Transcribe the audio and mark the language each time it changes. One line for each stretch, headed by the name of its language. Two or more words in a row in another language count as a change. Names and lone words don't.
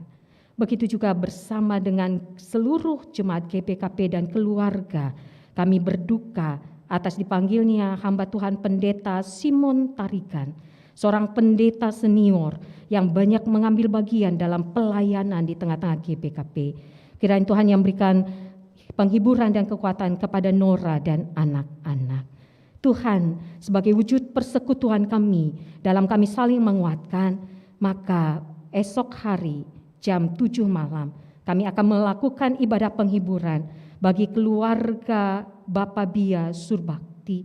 Indonesian: Begitu juga bersama dengan seluruh jemaat GPKP dan keluarga, kami berduka atas dipanggilnya hamba Tuhan Pendeta Simon Tarikan, seorang pendeta senior yang banyak mengambil bagian dalam pelayanan di tengah-tengah GPKP. Kiranya Tuhan yang berikan penghiburan dan kekuatan kepada Nora dan anak-anak. Tuhan sebagai wujud persekutuan kami dalam kami saling menguatkan, maka esok hari jam 7 malam kami akan melakukan ibadah penghiburan bagi keluarga Bapak Bia Surbakti.